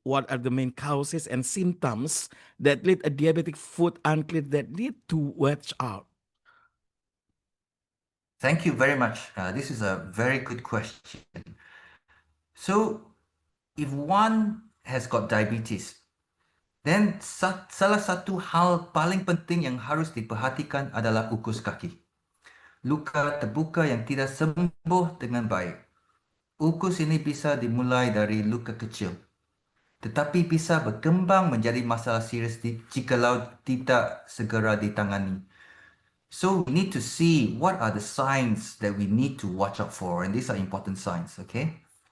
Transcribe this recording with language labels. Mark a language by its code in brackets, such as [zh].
[en] What are the main causes and symptoms that lead a diabetic foot unclear that need to watch out? Thank you very much. This is a very good question. So, if one has got diabetes, then [id] salah satu hal paling penting yang harus diperhatikan adalah ukus kaki. Luka terbuka yang tidak sembuh dengan baik. Ukus ini bisa dimulai dari luka kecil, tetapi bisa berkembang menjadi masalah serius jikalau tidak segera ditangani. [en] So we need to see what are the signs that we need to watch out for, and these are important signs, okay?